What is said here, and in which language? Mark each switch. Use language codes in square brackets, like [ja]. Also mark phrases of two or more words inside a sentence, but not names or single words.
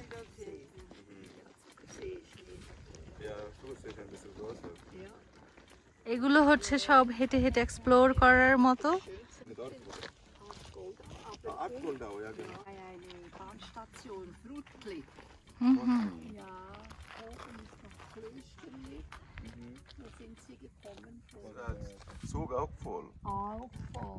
[de] ja, so ist es ein bisschen so. [bn] এগুলো হচ্ছে সব হেঁটে হেঁটে এক্সপ্লোর করার মতো। [de] Artgoldau, ja genau. Eine Bahnstation Frutklipp. Ja, oben ist noch Klösterli. Da sind sie gekommen. Und der Zug auch voll. Auch voll.